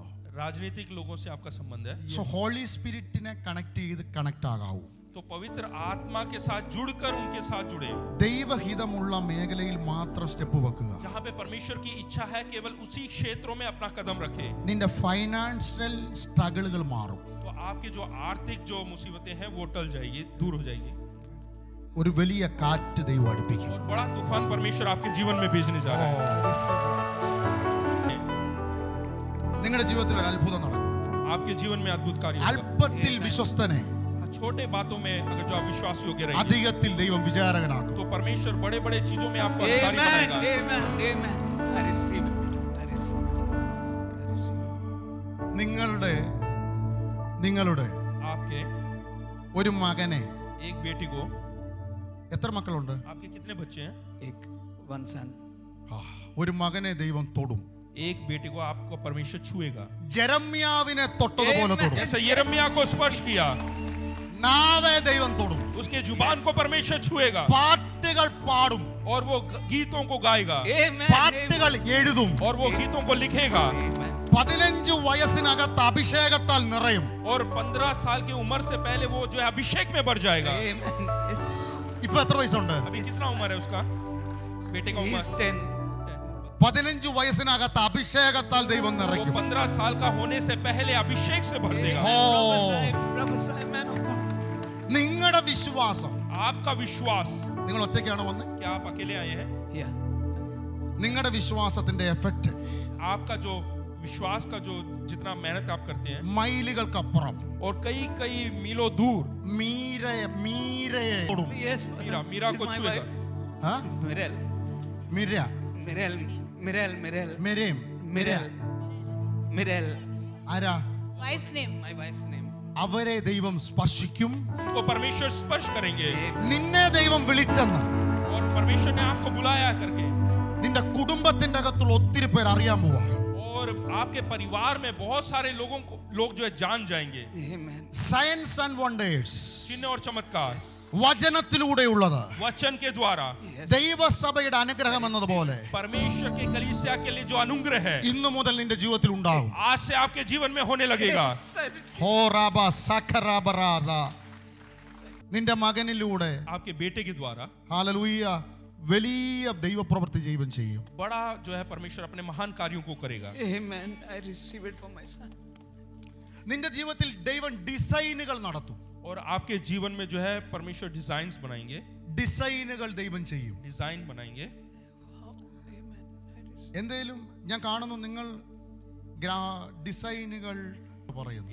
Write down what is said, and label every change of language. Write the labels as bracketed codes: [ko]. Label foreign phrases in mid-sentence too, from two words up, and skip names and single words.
[hi] राजनीतिक लोगों से आपका संबंध है, [ml] സോ ഹോളി സ്പിരിറ്റിനെ കണക്ട് ചെയ്ത് കണക്ട് ആകാവൂ. [hi] तो पवित्र आत्मा के साथ जुड़कर उनके साथ जुड़े. [ml] ദൈവഹിതമുള്ള മേഖലയിൽ മാത്രം സ്റ്റെപ്പ് വെക്കുക. [hi] जहाँ पे परमेश्वर की इच्छा है केवल उसी क्षेत्रों में अपना कदम रखें. [ml] നിന്റെ [en] financial struggles [ml] മാറും. [hi] तो आपके जो आर्थिक जो मुसीबतें हैं वो टल जाएगी, दूर हो जाएगी. [ml] ഒരു വലിയ കാറ്റ് ദൈവം അടുപ്പിക്കും. [hi] और बड़ा तूफान परमेश्वर आपके जीवन में भेजने जा रहा है. [ml] നിങ്ങളുടെ ജീവിതത്തിൽ ഒരു അത്ഭുതം നടക്കും. [hi] आपके जीवन में अद्भुत कार्य होगा. [ml] അല്പത്തിൽ വിശ്വസ്തനെ [hi] छोटे बातों में अगर जो आप विश्वास योग्य रहेंगे [ml] അധികത്തിൽ ദൈവം വിചാരകനാക്കും. [hi] तो परमेश्वर बड़े बड़े चीजों में आपको अधिकारी [en] Amen. [hi] बनाएगा. [en] Amen. Amen. I receive it. I receive it. I receive it. [ml] നിങ്ങളുടെ [hi] आपके [ml] ഒരു മകനെ, [hi] एक बेटी को, [ml] എത്ര മക്കളുണ്ട്? [hi] आपके कितने बच्चे हैं? [en] One son. [ml] ഒരു മകനെ ദൈവം തൊടും. [hi] एक बेटी को आपको परमेश्वर छुएगा. [ml] ജെറമ്യാവിനെ തൊട്ടതുപോലെ തൊടും. [hi] जैसे यिर्मयाह को स्पर्श किया, [ml] നാവെ ദൈവം തൊടും. [hi] उसके जुबान को परमेश्वर छुएगा [ml] പാട്ടുകൾ പാടും. [hi] और वो गीतों को गाएगा [en] Amen. [ml] പാട്ടുകൾ എഴുതും. [hi] और वो गीतों को लिखेगा. [en] Amen. [ml] 15 വയസ്സിനകത്ത് അഭിഷേകത്താൽ നിറയും. [hi] और 15 साल की उम्र से पहले वो जो है अभिषेक में बढ़ जाएगा. [en] Amen. Yes. [ml] ഇപ്പൊ എത്ര വയസ്സുണ്ട്? [hi] अभी कितना उम्र है उसका, बेटे का [en] He is [hi] उम्र? 10. [ml] 15 വയസ്സിനകത്ത് അഭിഷേകത്താൽ ദൈവം [hi] वो [ml] നിറയ്ക്കും. [hi] 15 साल का होने से पहले अभिषेक से भर देगा. [en] Prophesy, prophesy, man of God. [ml] നിങ്ങളുടെ വിശ്വാസം, [hi] आपका विश्वास, [ml] നിങ്ങൾ ഒറ്റയ്ക്കാണ് വന്ന്, [hi] क्या आप अकेले आए हैं? [en] Yeah. [ml] നിങ്ങളുടെ വിശ്വാസത്തിന്റെ എഫക്റ്റ് [hi] आपका जो विश्वास का जो जितना मेहनत आप करते हैं [ml] മൈലുകൾക്കപ്പുറം [hi] और कई कई मीलों दूर [ml] മീരയെ തൊടും. [en] Yes. [hi] मीरा [en] She's [hi] को [en] my [hi] छुएगा. [en] wife. [ml] ആ? Mirel. മിര, Mirel. Mirel. Mirel. മിരയും, Mirel. Mirel. ആരാ? [en] Wife's name. My wife's name. [ml] അവരെ ദൈവം സ്പർശിക്കും. [hi] उनको परमेश्वर स्पर्श करेंगे. [ml] നിന്നെ ദൈവം വിളിച്ചെന്ന് [hi] और परमेश्वर ने आपको बुलाया करके, [ml] നിന്റെ കുടുംബത്തിന്റെ അകത്തുള്ള ഒത്തിരി പേർ അറിയാൻ പോവാ. [hi] और आपके परिवार में बहुत सारे लोग जो है जान जाएंगे. [en] Amen. science and wonders [hi] चिन्ह और चमत्कार [ml] വചനത്തിലൂടെയുള്ളത് [hi] वचन के द्वारा, [en] Yes. [ml] ദൈവസഭയുടെ അനുഗ്രഹം എന്നതുപോലെ [hi] परमेश्वर के कलीसिया के लिए जो अनुग्रह है [ml] ഇന്നു മുതൽ നിന്റെ ജീവിതത്തിൽ ഉണ്ടാവും. [hi] आज से आपके जीवन में होने लगेगा. [en] Yes, I receive. ഹോറാബ സഖറാബറാദ. [ml] നിന്റെ മകനിലൂടെ [hi] आपके बेटे के द्वारा [ml] ഹല്ലേലൂയ വലിയ ദൈവപ്രവൃത്തി ജീവൻ ചെയ്യും. [hi] बड़ा जो है परमेश्वर अपने महान कार्यों को करेगा. [en] Amen. I receive it for my son. [ml] നിന്റെ ജീവിതത്തിൽ ദൈവം ഡിസൈനുകൾ നടത്തും. [hi] और आपके जीवन में जो है परमेश्वर डिजाइन्स बनाएंगे, [ml] ഡിസൈനുകൾ ദൈവം ചെയ്യും. [hi] डिजाइन बनाएंगे. [en] Amen. I receive. [ml] എന്തേലും ഞാൻ കാണുന്നു നിങ്ങൾ ഡിസൈനുകൾ പറയുന്നു.